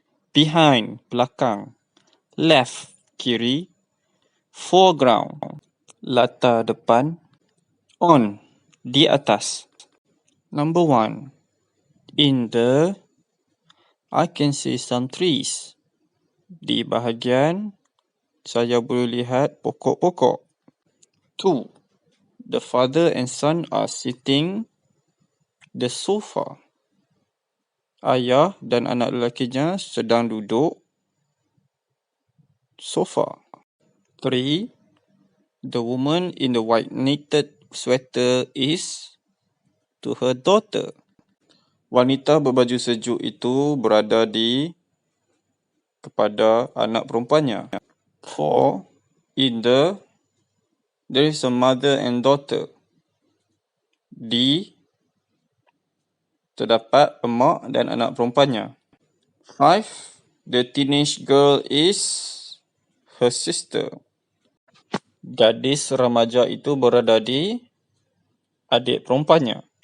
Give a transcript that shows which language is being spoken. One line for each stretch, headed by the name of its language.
English: Behind,
Malay: belakang.
English: Left,
Malay: kiri.
English: Foreground,
Malay: latar depan.
English: On,
Malay: di atas.
English: Number 1. In the, I can see some trees.
Malay: Di bahagian, saya boleh lihat pokok-pokok.
English: 2. The father and son are sitting the sofa.
Malay: Ayah dan anak lelakinya sedang duduk sofa. 3.
English: The woman in the white knitted sweater is to her daughter.
Malay: Wanita berbaju sejuk itu berada di kepada anak perempuannya. 4.
English: In the, there is a mother and daughter.
Malay: Di, terdapat emak dan anak perempuannya.
English: 5. The teenage girl is her sister.
Malay: Gadis remaja itu berada di adik perempuannya.